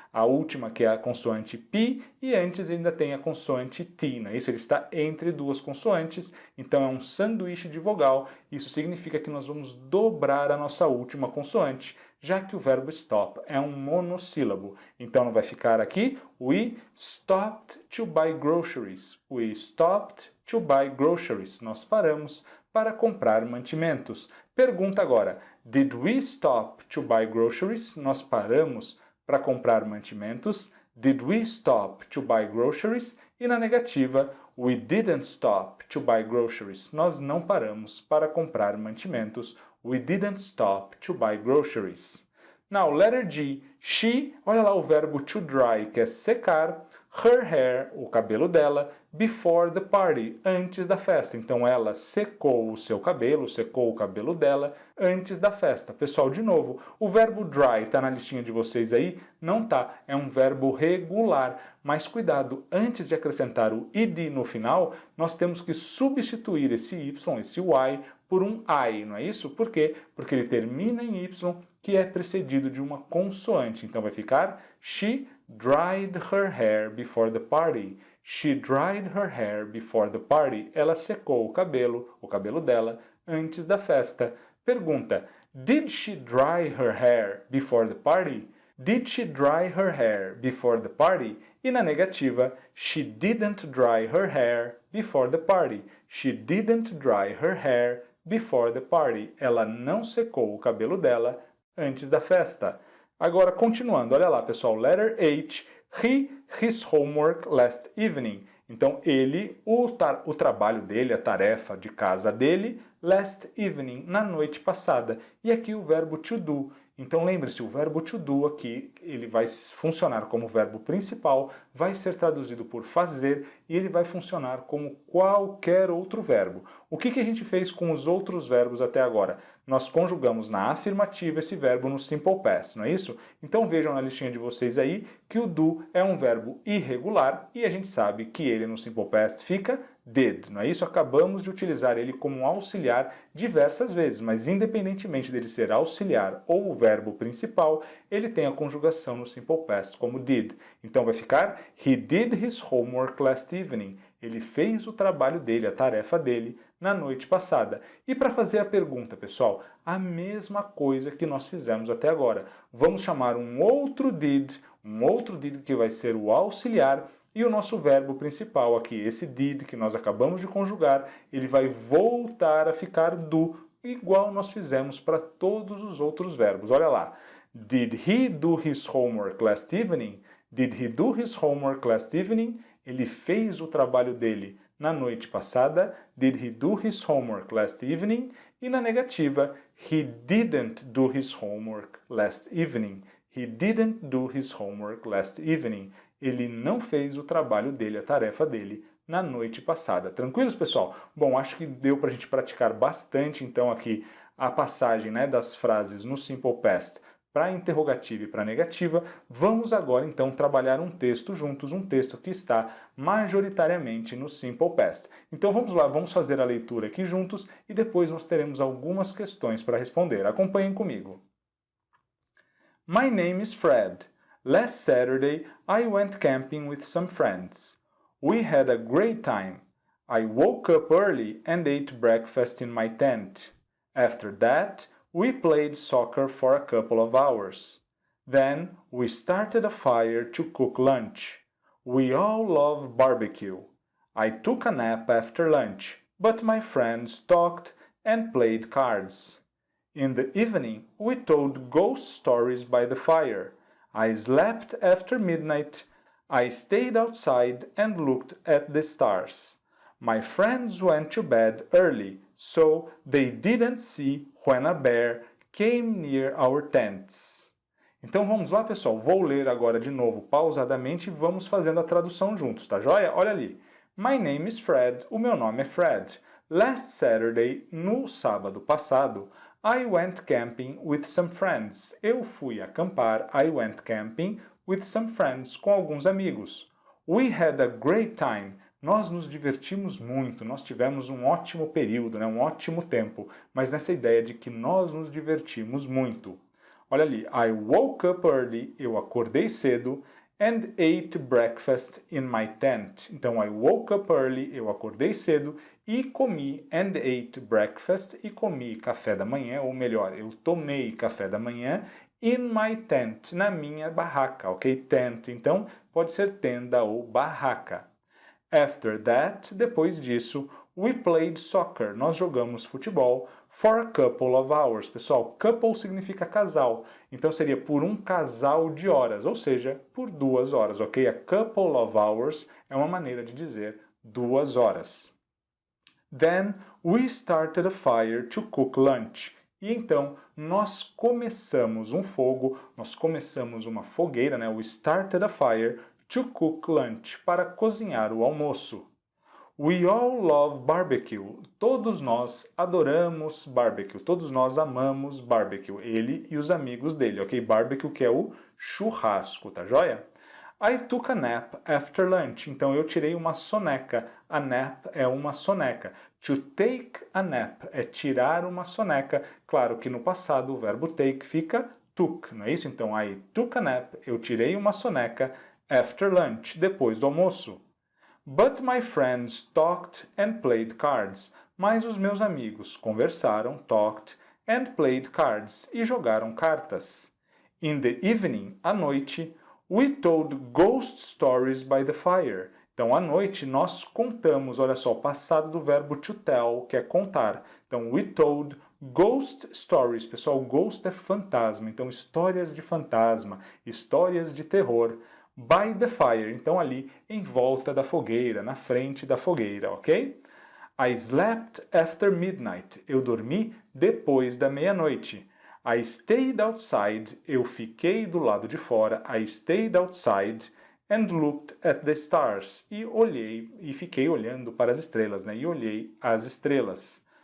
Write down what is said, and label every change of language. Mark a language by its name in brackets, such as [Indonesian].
[Portuguese] A última, que é a consoante P, e antes ainda tem a consoante T, não é isso? Ele está entre duas consoantes, então é um sanduíche de vogal. Isso significa que nós vamos dobrar a nossa última consoante, já que o verbo stop é um monossílabo. Então não vai ficar aqui, [English] we stopped to buy groceries. We stopped to buy groceries. [Portuguese] Nós paramos para comprar mantimentos. Pergunta agora, [English] did we stop to buy groceries? [Portuguese] Nós paramos para comprar mantimentos. [English] Did we stop to buy groceries? [Portuguese] E na negativa, [English] we didn't stop to buy groceries. [Portuguese] Nós não paramos para comprar mantimentos. [English] We didn't stop to buy groceries. Now, letter G. She, [Portuguese] olha lá o verbo to dry, que é secar, [English] her hair, [Portuguese] o cabelo dela, [English] before the party, [Portuguese] antes da festa. Então, ela secou o seu cabelo, secou o cabelo dela antes da festa. Pessoal, de novo, o verbo dry está na listinha de vocês aí? Não tá, é um verbo regular. Mas cuidado, antes de acrescentar o ed no final, nós temos que substituir esse y, esse y, por um I, não é isso? Por quê? Porque ele termina em Y, que é precedido de uma consoante. Então vai ficar [English] She dried her hair before the party. She dried her hair before the party. [Portuguese] Ela secou o cabelo dela, antes da festa. Pergunta, [English] did she dry her hair before the party? Did she dry her hair before the party? [Portuguese] E na negativa, [English] she didn't dry her hair before the party. She didn't dry her hair before the party. [Portuguese] Ela não secou o cabelo dela antes da festa. Agora, continuando, olha lá, pessoal, [English] letter H, his homework last evening. [Portuguese] Então, ele, o trabalho dele, a tarefa de casa dele, [English] last evening, [Portuguese] na noite passada. E aqui o verbo to do. Então, lembre-se, o verbo to do aqui, ele vai funcionar como verbo principal, vai ser traduzido por fazer e ele vai funcionar como qualquer outro verbo. O que a gente fez com os outros verbos até agora? Nós conjugamos na afirmativa esse verbo no simple past, não é isso? Então vejam na listinha de vocês aí que o do é um verbo irregular e a gente sabe que ele no simple past fica did, não é isso? Acabamos de utilizar ele como auxiliar diversas vezes, mas independentemente dele ser auxiliar ou o verbo principal, ele tem a conjugação no simple past como did. Então vai ficar [English] He did his homework last evening. [Portuguese] Ele fez o trabalho dele, a tarefa dele, na noite passada. E para fazer a pergunta, pessoal, a mesma coisa que nós fizemos até agora. Vamos chamar um outro did que vai ser o auxiliar, e o nosso verbo principal aqui, esse did que nós acabamos de conjugar, ele vai voltar a ficar do, igual nós fizemos para todos os outros verbos. Olha lá. [English] Did he do his homework last evening? Did he do his homework last evening? [Portuguese] Ele fez o trabalho dele na noite passada. [English] Did he do his homework last evening? [Portuguese] E na negativa, [English] he didn't do his homework last evening. He didn't do his homework last evening. [Portuguese] Ele não fez o trabalho dele, a tarefa dele, na noite passada. Tranquilos, pessoal? Bom, acho que deu para a gente praticar bastante, então, aqui a passagem, né, das frases no simple past para interrogativa e para negativa. Vamos agora, então, trabalhar um texto juntos, um texto que está majoritariamente no simple past. Então, vamos lá, vamos fazer a leitura aqui juntos e depois nós teremos algumas questões para responder. Acompanhem comigo. [English] My name is Fred. Last Saturday, I went camping with some friends. We had a great time. I woke up early and ate breakfast in my tent. After that, we played soccer for a couple of hours. Then, we started a fire to cook lunch. We all love barbecue. I took a nap after lunch, but my friends talked and played cards. In the evening, we told ghost stories by the fire. I slept after midnight. I stayed outside and looked at the stars. My friends went to bed early, so they didn't see when a bear came near our tents. [Portuguese] Então vamos lá, pessoal. Vou ler agora de novo pausadamente e vamos fazendo a tradução juntos, tá joia? Olha ali. [English] My name is Fred. [Portuguese] O meu nome é Fred. [English] Last Saturday, [Portuguese] no sábado passado, [English] I went camping with some friends. [Portuguese] Eu fui acampar. [English] I went camping with some friends, [Portuguese] com alguns amigos. [English] We had a great time. [Portuguese] Nós nos divertimos muito, nós tivemos um ótimo período, um ótimo tempo, mas nessa ideia de que nós nos divertimos muito. Olha ali, [English] I woke up early, [Portuguese] eu acordei cedo, [English] and ate breakfast in my tent. [Portuguese] Então, [English] I woke up early, [Portuguese] eu acordei cedo e comi, [English] and ate breakfast, [Portuguese] e comi café da manhã, ou melhor, eu tomei café da manhã [English] in my tent, [Portuguese] na minha barraca, ok? Tent, então, pode ser tenda ou barraca. [English] After that, [Portuguese] depois disso, [English] we played soccer, [Portuguese] nós jogamos futebol, [English] for a couple of hours. [Portuguese] Pessoal, [English] couple [Portuguese] significa casal, então seria por um casal de horas, ou seja, por 2 horas, ok? [English] A couple of hours [Portuguese] é uma maneira de dizer 2 horas. [English] Then we started a fire to cook lunch. [Portuguese] E então nós começamos um fogo, nós começamos uma fogueira, [English] We started a fire to cook lunch, [Portuguese] para cozinhar o almoço. [English] We all love barbecue. [Portuguese] Todos nós adoramos barbecue. Todos nós amamos barbecue. Ele e os amigos dele, ok? Barbecue que é o churrasco, tá joia? [English] I took a nap after lunch. [Portuguese] Então eu tirei uma soneca. [English] A nap [Portuguese] é uma soneca. [English] To take a nap [Portuguese] é tirar uma soneca. Claro que no passado o verbo take fica took, não é isso? [English] Então I took a nap. [Portuguese] Eu tirei uma soneca [English] after lunch, [Portuguese] depois do almoço. [English] But my friends talked and played cards. [Portuguese] Mas os meus amigos conversaram, [English] talked, and played cards, [Portuguese] e jogaram cartas. [English] In the evening, [Portuguese] à noite, [English] we told ghost stories by the fire. [Portuguese] Então, à noite, nós contamos, olha só, o passado do verbo to tell, que é contar. Então, [English] we told ghost stories. [Portuguese] Pessoal, ghost é fantasma, então histórias de fantasma, histórias de terror. [English] By the fire, [Portuguese] então ali em volta da fogueira, na frente da fogueira, ok? [English] I slept after midnight. [Portuguese] Eu dormi depois da meia-noite. [English] I stayed outside. [Portuguese] Eu fiquei do lado de fora. [English] I stayed outside and looked at the stars. [Portuguese] E olhei e fiquei olhando para as estrelas, E olhei as estrelas.